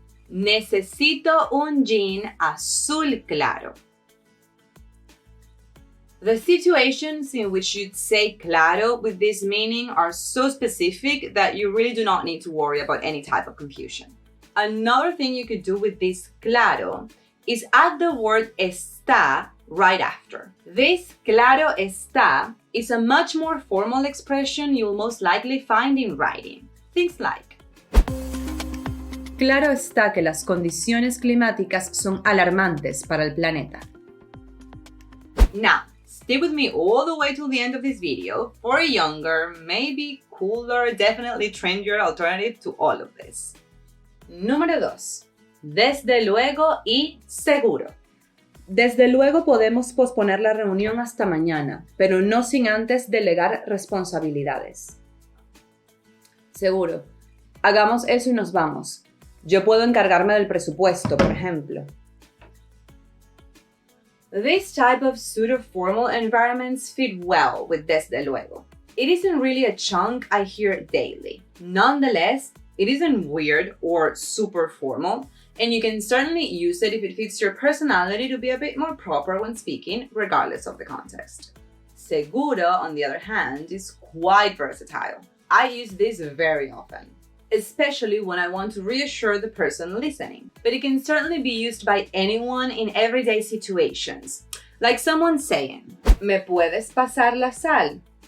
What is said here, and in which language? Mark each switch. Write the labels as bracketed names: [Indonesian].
[Spanish] Necesito un jean azul claro. [English] The situations in which you'd say claro with this meaning are so specific that you really do not need to worry about any type of confusion. Another thing you could do with this claro is add the word está right after. This claro está is a much more formal expression you'll most likely find in writing. Things like, [Spanish] Claro está que las condiciones climáticas son alarmantes para el planeta. [English] Now, stay with me all the way till the end of this video for a younger, maybe cooler, definitely trendier alternative to all of this. [Spanish] Número 2. Desde luego y seguro. Desde luego podemos posponer la reunión hasta mañana, pero no sin antes delegar responsabilidades. Seguro. Hagamos eso y nos vamos. Yo puedo encargarme del presupuesto, por ejemplo. [English] This type of pseudo-formal environments fit well with desde luego. It isn't really a chunk I hear daily. Nonetheless, it isn't weird or super formal, and you can certainly use it if it fits your personality to be a bit more proper when speaking, regardless of the context. Seguro, on the other hand, is quite versatile. I use this very often, especially when I want to reassure the person listening. But it can certainly be used by anyone in everyday situations. Like someone saying, [Spanish] ¿Me puedes pasar la sal?